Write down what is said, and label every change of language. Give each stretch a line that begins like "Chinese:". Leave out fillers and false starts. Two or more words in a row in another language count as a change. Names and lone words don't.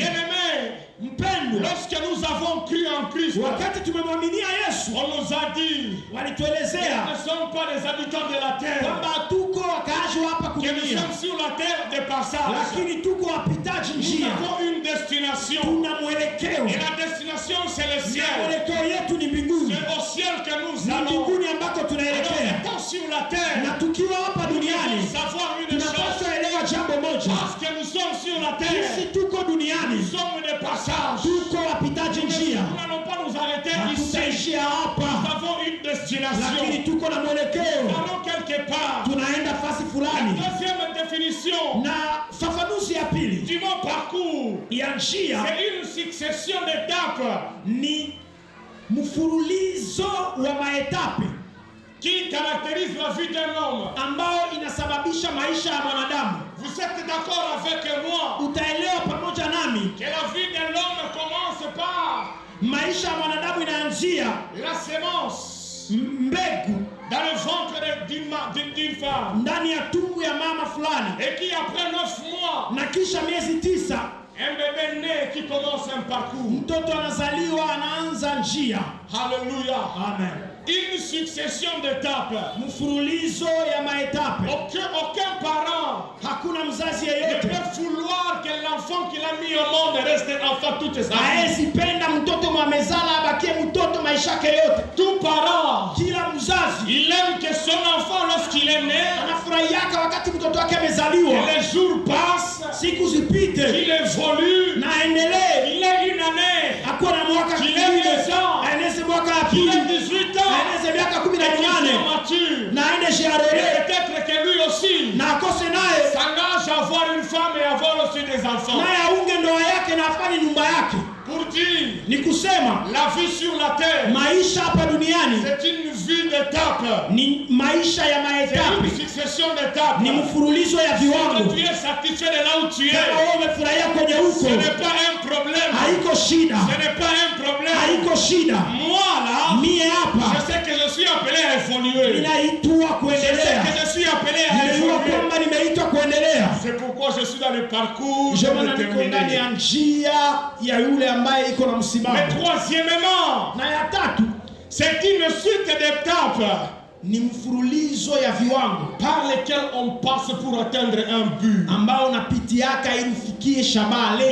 French: Bien-aimé,
Swahili: Mpendwa,
French: lorsque nous avons cru en Christ,
Swahili: wakati tumemwaminia Yesu,
French: on nous a dit qu'ils
Swahili: walituelezea
French: ne sont pas des habitants de la terre,
Swahili: kwamba tuko wakaaji wa hapa
French: que nous
Swahili: kudunia,
French: sommes sur la terre de passage.
Swahili: lakini tuko wapitaji
French: Nous
Swahili: njia,
French: avons une destination.
Swahili: tuna mwelekeo,
French: Et la destination, c'est le
Swahili: na
French: ciel.
Swahili: mwelekeo yetu ni mbinguni.
French: C'est au ciel que nous
Swahili: Ni
French: allons.
Swahili: mbinguni ambako
French: Alors,
Swahili: tunaelekea,
French: étant sur la terre,
Swahili: na tukiwa hapa
French: nous
Swahili: duniani
French: devons savoir une chose.
Swahili: tunapaswa elewa jambo moja:
French: Parce que nous sommes sur la terre,
Swahili: sisi tuko duniani,
French: nous sommes de passage.
Swahili: tuko wapitaji njia,
French: Nous n'allons pas nous arrêter ici.
Swahili: hatutaishia
French: Nous
Swahili: hapa,
French: avons une destination.
Swahili: lakini tuko na
French: Nous
Swahili: mwelekeo,
French: allons quelque part.
Swahili: tunaenda fasi
French: La
Swahili: fulani.
French: deuxième définition
Swahili: Na fafanuzi ya pili
French: du mot parcours,
Swahili: ya njia
French: c'est une succession d'étapes
Swahili: ni mfululizo wa maetape
French: qui caractérise la vie d'un homme.
Swahili: ambao inasababisha maisha ya mwanadamu.
French: Vous êtes d'accord avec moi
Swahili: Utaelewa pamoja nami,
French: que la vie de l'homme commence par
Swahili: maisha ya mwanadamu inaanzia
French: la sémence
Swahili: mbegu
French: dans le ventre d'une femme
Swahili: ndani ya tumbu ya mama fulani,
French: et qui après 9 mois,
Swahili: na kisha miezi 9
French: un bébé né qui commence un parcours.
Swahili: mtoto anazaliwa, anaanza njia.
French: Alléluia. Amen. Une succession d'étapes.
Swahili: Mfululizo ya maetape.
French: Aucun parent
Swahili: Hakuna mzazi
French: ne
Swahili: yeyote
French: peut vouloir que l'enfant qu'il a mis au monde reste enfant toute sa vie.
Swahili: haezi penda mtoto mwamezala abakie mtoto maisha yake yote.
French: Tout parent,
Swahili: Kila mzazi
French: il aime que son enfant, lorsqu'il est né,
Swahili: anafurahiaka wakati mtoto wake amezaliwa,
French: que les jours passent,
Swahili: siku zipite
French: qu'il évolue,
Swahili: na aendelee,
French: qu'il ait une année,
Swahili: akuwa na mwaka
French: qu'il ait
Swahili: mwingine,
French: 10 ans,
Swahili: aeneze mwaka ya
French: qu'il
Swahili: pili,
French: ait 18 ans,
Swahili: aeneze miaka
French: et qu'il
Swahili: 18
French: soit mature.
Swahili: na aende
French: Et
Swahili: jiarore
French: peut-être que lui aussi
Swahili: na akose naye
French: s'engage à avoir une femme et avoir aussi des enfants.
Swahili: naye aunge ndoa yake na afanye nyumba yake.
French: Pour dire,
Swahili: Ni kusema
French: la vie sur la terre,
Swahili: maisha hapa duniani
French: c'est une vie d'étapes.
Swahili: ni maisha ya
French: C'est une
Swahili: maetape,
French: succession d'étapes.
Swahili: ni mfululizo ya
French: Quand
Swahili: viwango.
French: tu es satisfait de là où tu
Swahili: Kama
French: es,
Swahili: wewe umefurahia kwenye
French: ce
Swahili: huko,
French: n'est pas un problème.
Swahili: haiko shida,
French: Ce n'est pas un problème.
Swahili: haiko shida.
French: Moi là,
Swahili: Mie
French: je
Swahili: hapa
French: sais que je suis appelé à évoluer.
Swahili: ninaitwa
French: Je sais
Swahili: kuendelea,
French: que je suis appelé à
Swahili: ninajua
French: évoluer.
Swahili: kwamba nimeitwa kuendelea.
French: C'est pourquoi je suis dans le parcours
Swahili: Ndio maana niko ndani
French: déterminé.
Swahili: ya njia ya yule ambaye iko na
French: Mais
Swahili: msimamo.
French: troisièmement,
Swahili: Na ya tatu
French: c'est une suite d'étapes
Swahili: ni mfululizo ya viwango
French: par lesquelles on passe pour atteindre un but.
Swahili: ambao unapitiaka ili ufikie shabaha, lengo